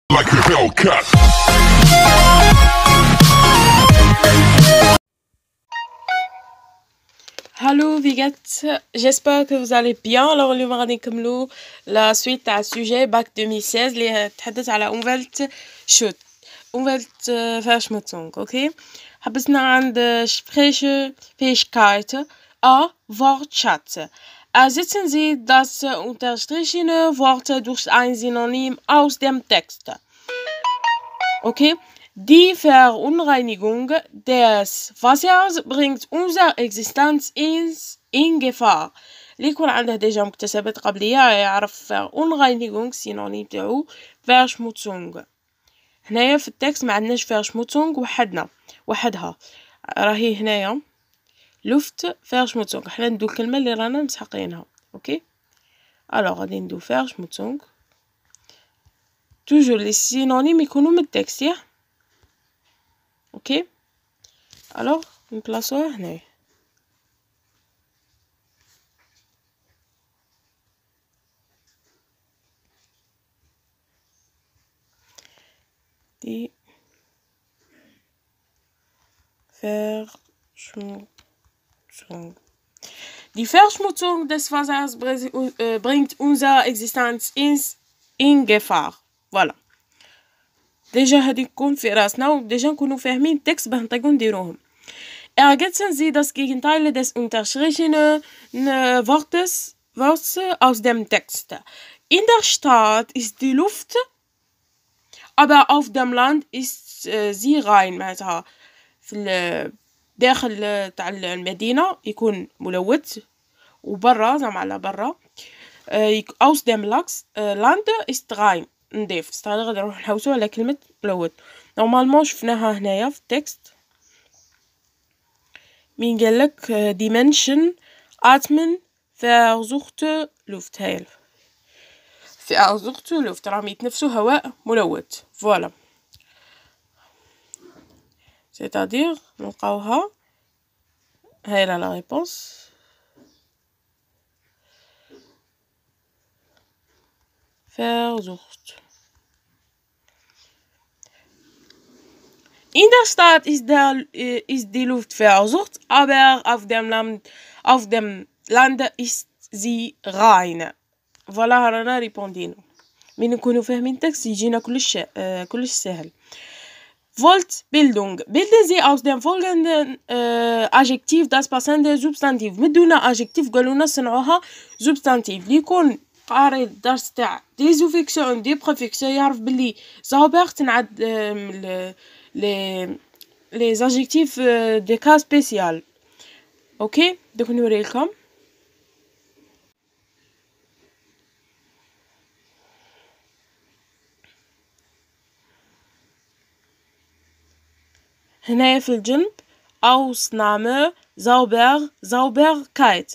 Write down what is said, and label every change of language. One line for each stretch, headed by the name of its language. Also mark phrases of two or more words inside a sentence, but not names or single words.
English: like a Hellcat.
German: Hallo, wie geht's?
French: J'espère que vous allez bien.
Arabic: Alors اليوم غادي نكملوا
French: la suite
Arabic: تاع السوجي باك 2016 اللي تحدث على
German: Umwelt Schutz. Umweltverschmutzung,
Arabic: okay? حبسنا عند Sprechfähigkeit A.
German: Wortschatz. Ersetzen Sie das unterstrichene Wort durch ein Synonym aus dem Text. Okay? Die Verunreinigung des Wassers bringt unsere Existenz in Gefahr.
Arabic: اللي يكون عنده ديجا مكتسبات قبلية يعرف Verunreinigung سينونيم تاعو Verschmutzung. هنايا في التكست ما عندناش Verschmutzung وحدها راهي هنايا
German: Luft Verschmutzung.
Arabic: حنا ندو الكلمة اللي رانا مسحقينها. اوكي الوغ غادي ندو Verschmutzung.
French: toujours les synonymes
Arabic: يكونوا من التكست ياه. اوكي الوغ نبلاصوها هنايا.
German: Die Verschmutzung. Die Verschmutzung des Wassers bringt unsere Existenz in Gefahr. Voilà.
Arabic: ديجا هادي تكون في راسنا وديجا نكونو فاهمين التكست باه نطيقو نديروهم.
German: Ergänzen Sie das Gegenteil des unterstrichenen Wortes aus dem Text. In der Stadt ist die Luft, aber auf dem Land ist sie rein.
Arabic: معناتها في الداخل تاع المدينة يكون ملوث وبرا زعما على برا.
German: aus dem Land ist rein نضيف.
Arabic: استغل غادي نروح نحوسو على كلمة ملوث. نورمالمون شفناها هنايا في التكست مين قالك
German: die Menschen atmen versuchte Luft.
Arabic: هايل
German: versuchte Luft
Arabic: راهم يتنفسوا هواء ملوث. فوالا c'est-à-dire نلقاوها هايلة
French: la réponse.
German: Versucht. In der Stadt ist die Luft versucht, aber auf dem Land ist sie rein.
Arabic: Voilà رانا ريبوندينا. مين نكونو فاهمين التكست يجينا كلش سهل.
German: Wortbildung. Bilden Sie aus dem folgenden Adjektiv das passende Substantiv.
Arabic: مدونا Adjektiv قالونا صنعوها Substantiv. ليكون قاري الدرس تاع
French: des suffixes des préfixes
Arabic: يعرف بلي زوبر تنعد
French: les adjectifs des cas spéciaux.
Arabic: اوكي دوك نوريلكم. هنايا في الجنب
German: Ausnahme Sauberkeit.